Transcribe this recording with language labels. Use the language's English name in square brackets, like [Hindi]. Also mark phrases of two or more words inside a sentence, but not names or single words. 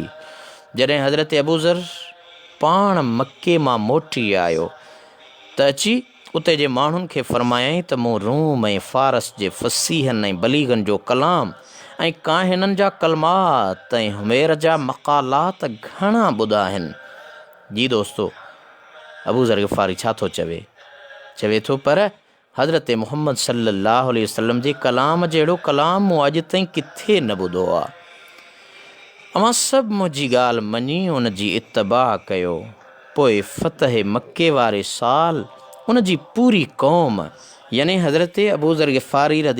[Sindhi] जॾहिं हज़रत अबू ज़र पाण मके मां मोटी आयो त अची उते जे माण्हुनि खे फ़रमायईं त मूं रूम ऐं फ़ारस जे फ़सीहनि ऐं बलीगनि जो कलाम ऐं काहिननि जा कलमात ऐं हुमेर जा मक़ालात घणा ॿुधा आहिनि। जी दोस्तो, अबू ज़र ग़िफ़ारी छा थो चवे थो, पर हज़रत मुहम्मद [Arabic] صلى الله عليه وسلم [Sindhi] जे कलाम जहिड़ो कलाम मूं अॼु ताईं किथे न ॿुधो आहे। अव्हां सभु मुंहिंजी ॻाल्हि मञी उन जी इत्तबा कयो। पोइ फ़तह मके वारे साल उन जी पूरी क़ौम यानी हज़रत अबू ज़र ग़िफ़ारी रज़ी